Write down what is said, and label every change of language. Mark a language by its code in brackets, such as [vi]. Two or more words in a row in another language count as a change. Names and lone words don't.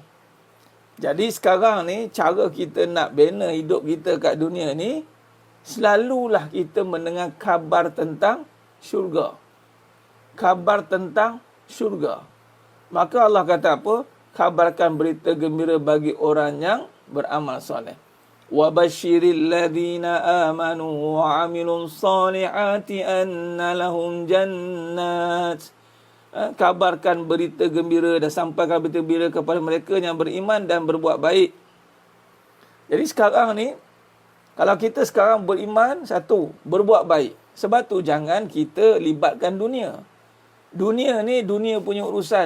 [ms] Jadi sekarang ni cara kita nak bina hidup kita kat dunia ni, selalulah kita mendengar kabar tentang syurga. Kabar tentang syurga. Maka Allah kata apa? Kabarkan berita gembira bagi orang yang beramal soleh. [ar] وبشر الذين آمنوا وعملوا الصالحات أن لهم جنات. [ms] Kabarkan berita gembira dan sampaikan berita gembira kepada mereka yang beriman dan berbuat baik. Jadi sekarang ni, kalau kita sekarang beriman, satu, berbuat baik. Sebab tu jangan kita libatkan dunia. Dunia ni dunia punya urusan.